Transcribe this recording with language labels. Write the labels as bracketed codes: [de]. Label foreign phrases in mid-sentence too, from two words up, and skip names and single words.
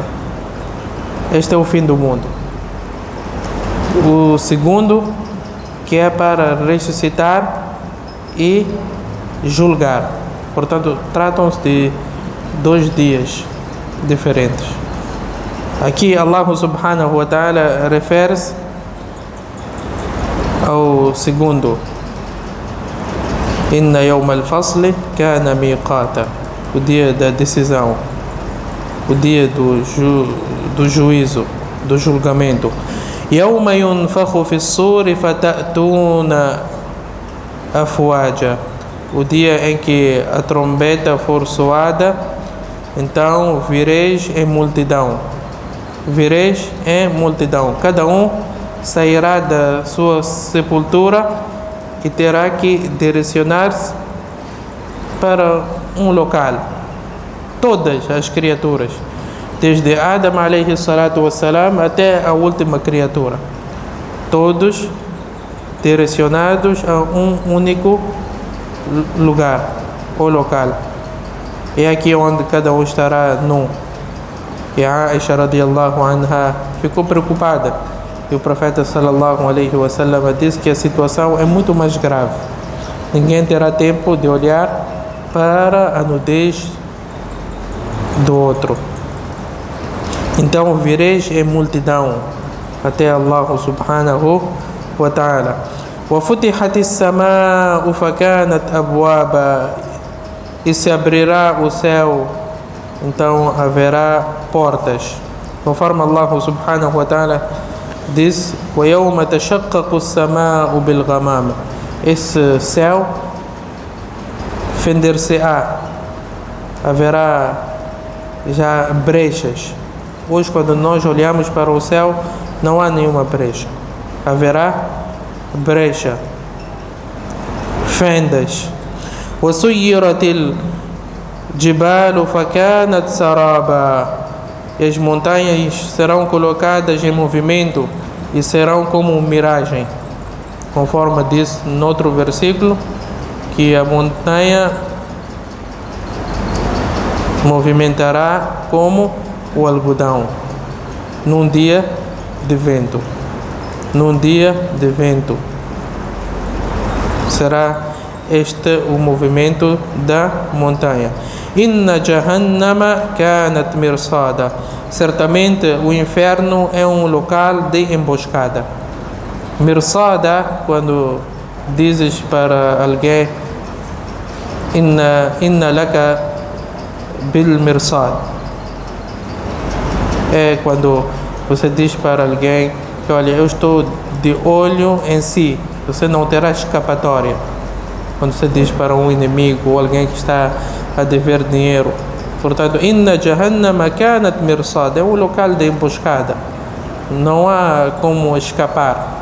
[pt] Este é o fim do mundo. O segundo, que é para ressuscitar e julgar. Portanto, tratam-se de dois dias diferentes. Aqui [ar] الله سبحانه وتعالى [pt] refere-se ao segundo. [ar] إن يوم الفصل كان ميقاتا, [pt] o dia da decisão, o dia do juízo, do julgamento. [ar] يوم ينفخ في الصور فتأتون أفواجا, [pt] o dia em que a trombeta for soada, então vireis em multidão. Vireis em multidão. Cada um sairá da sua sepultura e terá que direcionar-se para um local. Todas as criaturas, desde Adam [ar] عليه الصلاة والسلام [pt] até a última criatura, todos direcionados a um único lugar ou local. É aqui onde cada um estará nu. E a Aisha [ar] رضي الله عنها [pt] ficou preocupada. E o profeta [ar] صلى الله عليه وسلم [pt] disse que a situação é muito mais grave. Ninguém terá tempo de olhar para a nudez do outro. Então vireis em multidão até [ar] الله سبحانه وتعالى. وَفُتِحَتِ السَّمَاءُ فَكَانَتْ أَبْوَابًا, [pt] e se abrirá o céu, então haverá portas. [ar] Conforme الله سبحانه وتعالى diz: وَيَوْمَ تَشَقَّقُ السَّمَاءُ بِالْغَمَامِ, [pt] esse céu fender-se-á, haverá já brechas. Hoje, quando nós olhamos para o céu, não há nenhuma brecha. Haverá brecha, fendas. [ar] وَسُيِّرَتِ الْجِبَالُ فَكَانَتْ سَرَابًا. [pt] E as montanhas serão colocadas em movimento e serão como miragem, conforme diz no outro versículo, que a montanha movimentará como o algodão num dia de vento. Num dia de vento será este o movimento da montanha. [ar] إن جهنم كانت مرصادا. [pt] Certamente o inferno é um local de emboscada. Mirsada, quando dizes para alguém [ar] إن لك بالمرصاد, [pt] é quando você diz para alguém que, olha, eu estou de olho em si, você não terá escapatória. Quando você diz para um inimigo ou alguém que está a dever dinheiro, portanto, [ar] إن جهنم كانت مرصادا, [pt] é um local de emboscada, não há como escapar.